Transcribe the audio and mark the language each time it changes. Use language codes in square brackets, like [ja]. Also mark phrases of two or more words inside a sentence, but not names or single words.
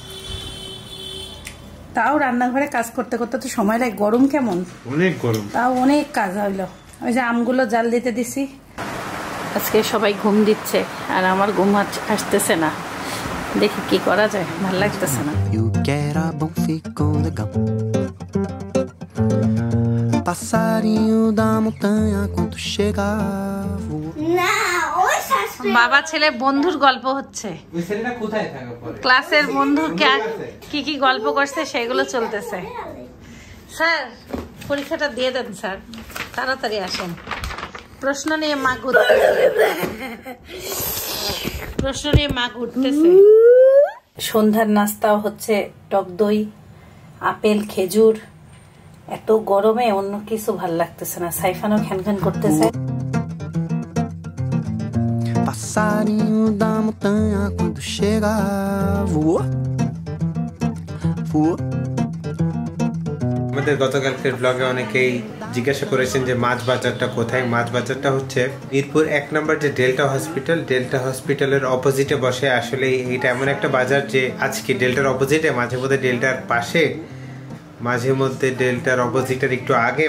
[bn] তাও রান্নাঘরে কাজ করতে করতে তো সময় লাগে। গরম কেমন, অনেক গরম, তাও অনেক কাজ হইলো। ওই যে আমগুলো জাল দিতে দিছি। আজকে সবাই ঘুম দিচ্ছে আর আমার ঘুম আসতেছে না। দেখি কি করা যায়, ভালো লাগতেছে না। [pt] E o que era bom ficou legal. Passarinho da montanha quando chegava. [bn] না ওই সাসপেন্স বাবা ছেলে বন্ধুর গল্প হচ্ছে। ওই ছেলেটা কোথায় থাকে পরে? ক্লাসের বন্ধু কি কি গল্প করছে সেগুলো চলতেছে। স্যার, পরীক্ষাটা দিয়ে দেন স্যার, তাড়াতাড়ি আসেন। প্রশ্ন নিয়ে মা ঘুরতেছে। সন্ধ্যার নাস্তাও হচ্ছে টক দই, আপেল, খেজুর। এত গরমে অন্য কিছু ভাল লাগতেছে না। সাইফানও খ্যান করতেছে। [pt] Passarinho da montanha quando chegava. Voou. Voou. [bn] আমাদের গতকালকের ব্লগে অনেকেই জিজ্ঞাসা করেছেন যে মাছ বাজারটা কোথায়। মাছ বাজারটা হচ্ছে মিরপুর 1 নম্বর যে ডেল্টা হসপিটালের অপোজিটে বসে। আসলে এটা এমন একটা বাজার যে আজকে ডেল্টার অপোজিটে, মাঝে মধ্যে ডেল্টার পাশে, মাঝে মধ্যে ডেল্টার অপোজিটের একটু আগে।